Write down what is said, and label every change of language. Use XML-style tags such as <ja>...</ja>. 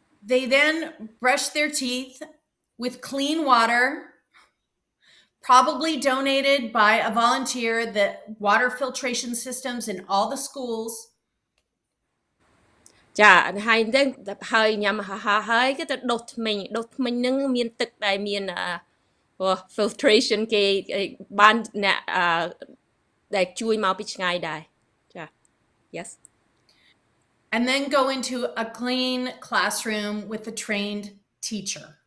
<en>They then brush their teeth with clean water, probably donated by a volunteer, the water filtration systems in all the schools.</en> <km>ចាហើយហ្នឹងហើយញ៉ាំអាហារហើយគេទៅដុសធ្មេញហ្នឹងមានទឹកដែលមាន filtration គេបានអ្នកដែលជួយមកពីឆ្ងាយដែរចា Yes</km> <en>And then go into a clean classroom with a trained teacher.</en>